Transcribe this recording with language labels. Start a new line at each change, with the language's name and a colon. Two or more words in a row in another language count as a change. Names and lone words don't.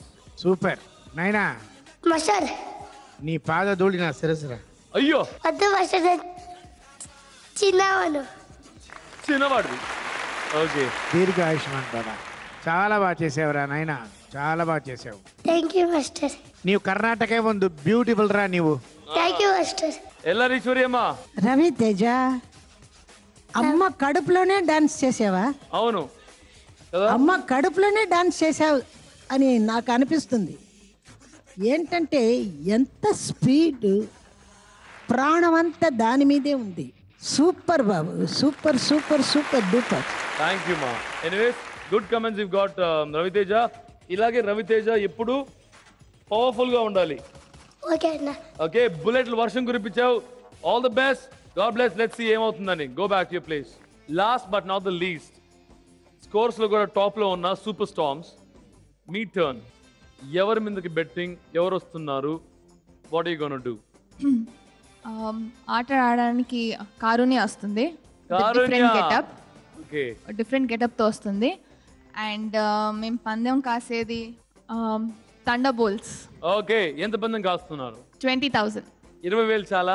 Telugu: సూపర్ నైనా. మాస్టర్ నీ పాద ధూళి నా శిరస్సురా. అయ్యో వద్దు మాస్టర్, చిన్నవాడు. చిన్నవాడిది. ఓకే, దీర్ఘ ఆయుష్మాన్ బాబా. చాలా బాగా చేసావురా నాయనా, చాలా బాగా చేసావు.
English: thank you master.
Kannada: ನೀವು ಕರ್ನಾಟಕ ಒಂದು ಬ್ಯೂಟಿಫುಲ್ ರಾ ನೀವು.
English: thank you master.
Telugu: ఎల్లరీశ్వరియమ్మ. రవితేజ, అమ్మ కడుపులోనే డాన్స్ చేసావా? అవును, అమ్మ కడుపులోనే డాన్స్ చేసావు అని నాకు అనిపిస్తుంది. ఏంటంటే ఎంత స్పీడ్, ప్రాణం అంతా దాని మీదే ఉంది. సూపర్ బాబు,
English: super super super duper. thank you ma. anyways, good comments you got Ravi Teja.
Telugu: ఇలాగే రవితేజ ఎప్పుడు పవర్ఫుల్ గా ఉండాలి. ఓకే అన్న. ఓకే, బుల్లెట్లు వర్షం కురిపించావు.
English: all the best, god bless. let's see ఏమవుతుందని. go back to your place. last but not the least,
Telugu: స్కోర్స్ లో కూడా టాప్ లో ఉన్న సూపర్ స్టార్మ్స్, మీ టర్న్. ఎవరి మీదకి బెట్టింగ్, ఎవరు వస్తున్నారు?
English: what are you gonna do?
Telugu: ఆట ఆడడానికి కారుణ్య వస్తుంది. డిఫరెంట్ గెటప్ తో వస్తుంది. అండ్ మేము పందెం కాసేది థండర్బోల్ట్స్. ఓకే, ఎంత పందెం కాస్తున్నారు? 20,000. 20,000 చాలా?